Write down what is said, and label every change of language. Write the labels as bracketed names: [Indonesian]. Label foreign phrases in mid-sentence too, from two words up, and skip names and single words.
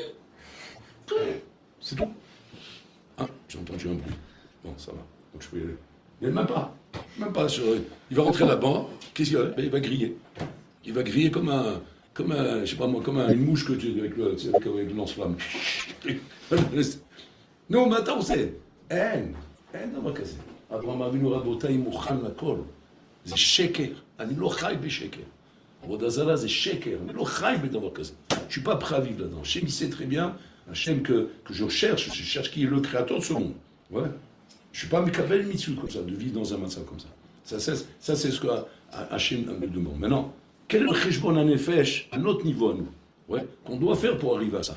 [French] C'est tout. Ah, j'ai entendu un bruit. Bon, ça va. Donc, je peux y aller. Il n'y a même pas. Il va rentrer là-bas, qu'est-ce qu'il va? Il va griller. Il va griller comme je sais pas moi, comme une mouche que tu avec le lance-flamme. Non, mais attends, c'est. [Hebrew] אין דבר כזה. אברהם אבינו רבותיי מוכן לכל. זה שקר. אני לא חי בשקר. עבודה זרה זה שקר. אני לא חי בדבר כזה. [French] Je suis pas prêt à vivre là-dedans. Hachem, il sait très bien, Hachem que je cherche qui est le créateur de ce monde. Ouais. Je ne suis pas [Hebrew] מקבל מצוות [French] comme ça, de vivre dans un matzah comme ça. Ça, c'est ce que Hachem nous demande. Maintenant, quel est le [Hebrew] חשבון הנפש [French] à notre niveau à nous, ouais, qu'on doit faire pour arriver à ça?